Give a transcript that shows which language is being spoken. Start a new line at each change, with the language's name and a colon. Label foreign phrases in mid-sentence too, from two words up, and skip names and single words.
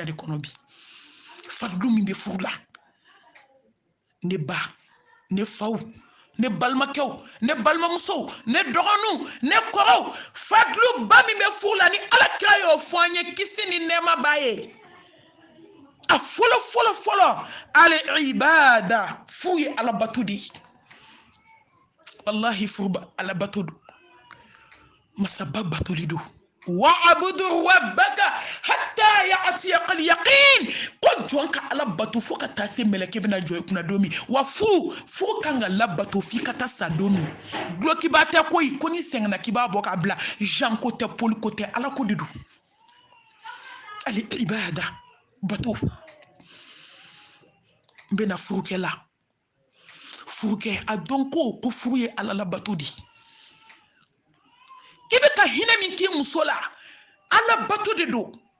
Bambara: de kɔnɔ bi fadulu min bɛ furu la ne ba ne faw ne balimakɛw ne balimamusow ne dɔgɔninw ne kɔrɔw fadulu ba min bɛ furu la ni alakira y'o fɔ an ye kisi ni nɛɛma b'a ye a fɔlɔ fɔlɔ fɔlɔ al-ibada furu ye alabato de ye wallahi furu alabato don masaba batoli don
Arabic: واعبد ربك حتى يأتيك
Bambara: al-yaqin ko jɔn ka ala bato fo ka taa se mɛlɛkɛ bɛna jɔ i kunna don min wa furu kan ka labato f'i ka taa sa don min dulokiba tɛ koyi ko ni sɛgɛnna k'i b'a bɔ k'a bila Jean ko tɛ Paul ko tɛ ala ko de don ali ibada bato n bɛna furukɛ la furukɛ a dɔn ko furu ye ala labato de i bɛ ka hinɛ min k'i muso la ala bato de don